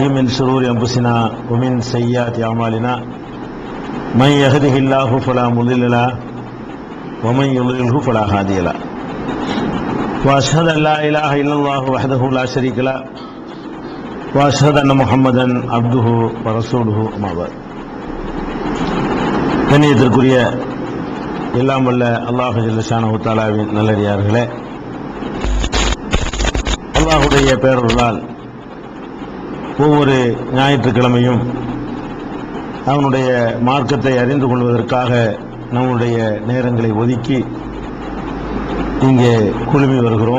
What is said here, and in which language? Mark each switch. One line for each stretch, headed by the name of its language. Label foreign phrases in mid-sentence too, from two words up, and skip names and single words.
Arabic: من شرور أنفسنا ومن سيئات أعمالنا من يهده الله فلا مضل له ومن يضلله فلا هادي له وأشهد أن لا إله إلا الله وحده لا شريك له وأشهد أن محمدا عبده ورسوله أما بعد.
Tamil: கண்ணியத்திற்குரிய எல்லாம் வல்ல அல்லாஹ்
Arabic: جل شأنه
Tamil: தஆலாவின் நல்லடியார்களே, அல்லாஹ்வுடைய பேரருளால் ஒவ்வொரு ஞாயிற்றுக்கிழமையும் அவனுடைய மார்க்கத்தை அறிந்து கொள்வதற்காக நம்முடைய நேரங்களை ஒதுக்கி இங்கே குழுமி வருகிறோம்.